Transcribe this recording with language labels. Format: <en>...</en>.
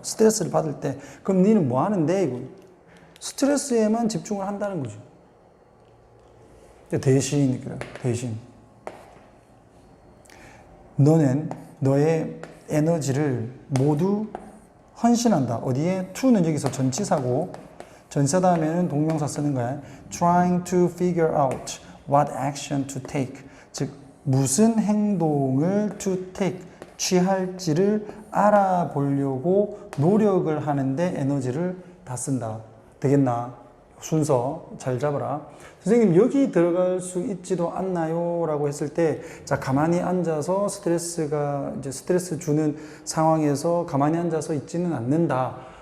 <ko>스트레스를 받을 때 그럼 너는 뭐 하는데 이거 스트레스에만 집중을 한다는 거죠. 대신 너는 너의 에너지를 모두 헌신한다. 어디에? to는 여기서 전치사고 전치사 다음에는 동명사 쓰는 거야.</ko> <en>trying to figure out what action to take.</en> <ko>즉 무슨 행동을 to take, 취할지를 알아보려고 노력을 하는데 에너지를 다 쓴다. 되겠나? 순서 잘 잡아라. 선생님 여기 들어갈 수 있지도 않나요? 라고 했을 때, 자, 가만히 앉아서 이제 스트레스 주는 상황에서 가만히 앉아서 있지는 않는다.</ko>